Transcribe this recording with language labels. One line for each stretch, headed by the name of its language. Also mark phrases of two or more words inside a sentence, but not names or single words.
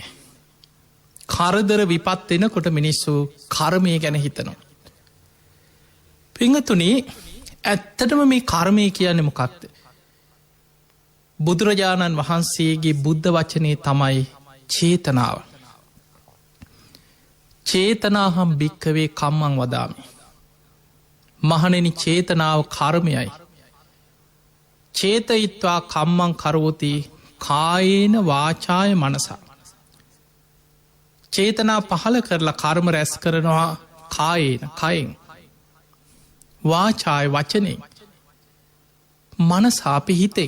Sinhala: කරදර විපත් එනකොට මිනිස්සු කර්මය ගැන හිතනවා. පිංගතුනි, ඇත්තටම මේ කර්මය කියන්නේ මොකක්ද? බුදුරජාණන් වහන්සේගේ බුද්ධ වචනේ තමයි චේතනාව.
Pali: චේතනාහම් භික්කවේ කම්මං වදාමි.
Sinhala: මහණෙනි, චේතනාව කර්මයයි.
Pali: චේතයිත්වා කම්මං කරෝති කායේන වාචාය මනසා.
Sinhala: චේතනා පහල කරලා කර්ම රැස් කරනවා කායේන කයෙන්, වාචාය වචනෙන්, මනසා අපි හිතෙන්.